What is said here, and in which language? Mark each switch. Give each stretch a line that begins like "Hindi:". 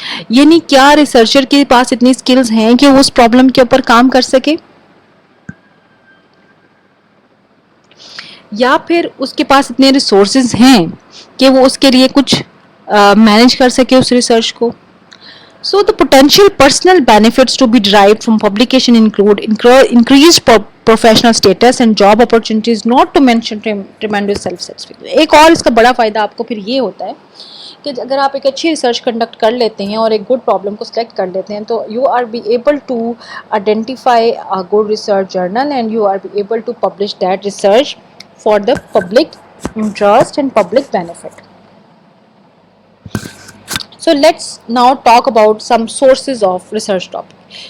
Urdu: یعنی کیا ریسرچر کے پاس اتنی اسکلز ہیں کہ وہ اس پرابلم کے اوپر کام کر سکے, یا پھر اس کے پاس اتنے ریسورسز ہیں کہ وہ اس کے لیے کچھ مینیج کر سکے اس ریسرچ کو.
English: So the potential personal benefits to be derived from publication include increased professional status and job opportunities, not to mention tremendous self-satisfaction.
Urdu: ایک اور اس کا بڑا فائدہ آپ کو پھر یہ ہوتا ہے کہ اگر آپ ایک اچھی ریسرچ کنڈکٹ کر لیتے ہیں اور ایک گڈ پرابلم کو سلیکٹ کر لیتے ہیں, تو
English: You are be able to identify a good research journal and you are be able to publish that research for the public interest and public benefit. So let's now talk about some sources of research topic.